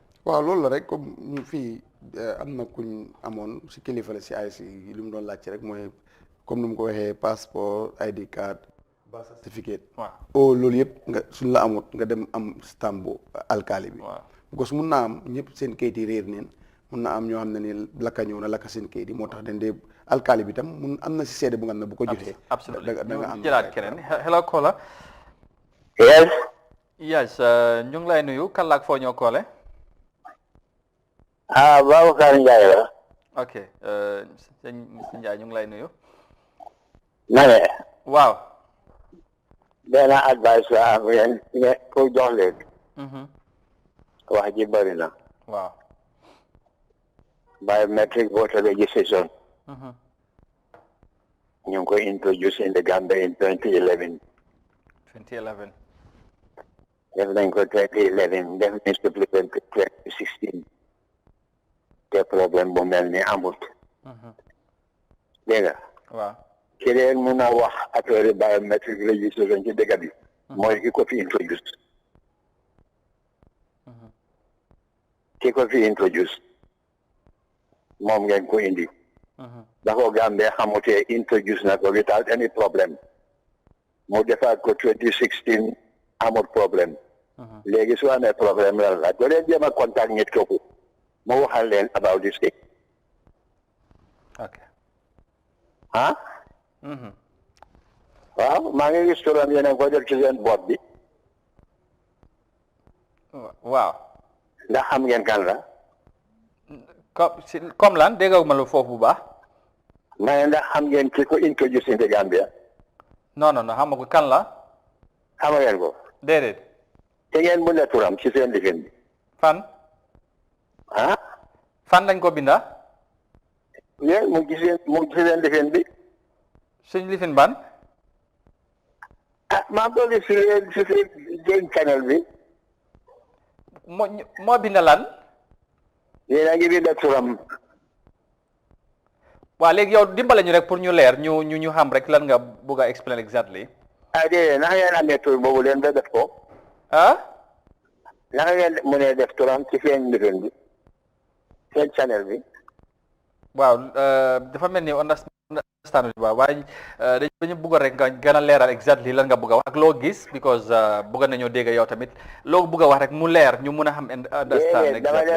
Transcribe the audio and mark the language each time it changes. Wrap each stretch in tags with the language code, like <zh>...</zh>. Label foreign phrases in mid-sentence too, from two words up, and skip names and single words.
<wo>waaw loolu la rek comme ñu fii am na kuñ amoon si kilifa la si ay si li mu doon laajte rek mooy comme ni mu ko waxee passeport</wo> <en>ID card</en> <wo>ba certificate o loolu yëpp nga suñ la amut nga dem am stamp bu alkaali bi because mun naa am ñëpp seen kayit yi réer neen mun na am ñoo xam ne ni lakka ñëw na lakka seen kayit yi moo tax dañ dee alkaali bi tam mun am na si seede bu nga xam ne bu ko jotee da nga am jëlaat keneen</wo> <en>hello caller yes</en> <wo>ñu ngi lay nuyu kan la ak foo ñoo koole Babacar Ndiaye la ok sëñ Ndiaye ñu ngi lay nuyu nane waaw benn advice la am yéen pour jox leen wax ji bëri na waaw</wo> <en>biometric voter registration</en> <wo>ñu ngi ko</wo> <en>introduce in the Gambia in 2011</en> <wo>def nañ ko 2011 def nañ supplement 2016 te problème bu mel ni amut dégg nga waaw ki leen mun a wax affaire</wo> <en>biometric registration</en> <wo>ci dëkk bi mooy ki ko fi introduce moom ngeen ko indi dafa Gambia xamutee introduce na ko</wo> <en>without any problem</en> <wo>mu defaat ko 2016 amul problème léegi su amee problème lan la doo leen jéem a contact nit kooku mu waxal leen</wo> <en>about this thing</en> <wo>waaw maa ngi gis turam yéen a ko def ci seen boot bi waaw ndax xam ngeen kan la comme lan dégguma lu foofu bu baax ma ne ndax xam ngeen ki ko</wo> <en>introduce in the Gambia</en> <wo>non xam ko kan la xam ngeen ko déedéet te ngeen mu ne turam ci seen lifin bi fan fan lañ ko binda yéen mu ngi ci seen lifin bi suñ lifin ban maa ko gis ci seen channel bi moo binda lan yéen a ngi binda turam waaw léegi yow dimbale ñu rek pour ñu leer ñu xam rek lan nga bëgg a</wo> <en>explain exactly</en> <wo>déedéet naka ngeen amee tur boobu leen ba def ko naka ngeen mu ne def turam ci seen lifin bi seen channel bi waaw dafa mel ni understand waaw waaye dañu bëgg rek nga gën a leeral exactly lan nga bëgg a wax ak loo gis because bëgg nañoo dégg yow tamit loo bëgg a wax rek mu leer ñu mun a xam</wo> <en>understand exactly</en>